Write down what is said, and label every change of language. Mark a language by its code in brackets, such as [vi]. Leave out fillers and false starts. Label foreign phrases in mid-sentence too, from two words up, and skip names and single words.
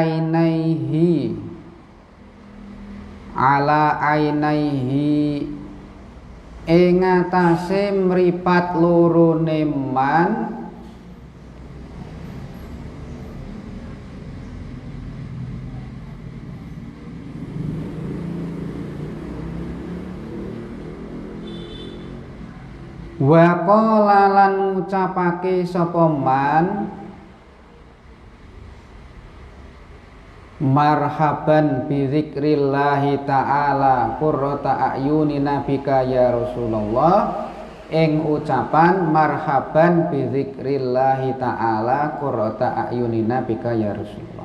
[jv] ainaihi ing atase mripat lorone man [ar] وقال [jv] lan ngucapake sapa man [ar] مرحبا بذكر الله تعالى قرة أعيننا بك يا رسول الله. [jv] Ing ucapan [ar] مرحبا بذكر الله تعالى قرة أعيننا بك يا رسول الله.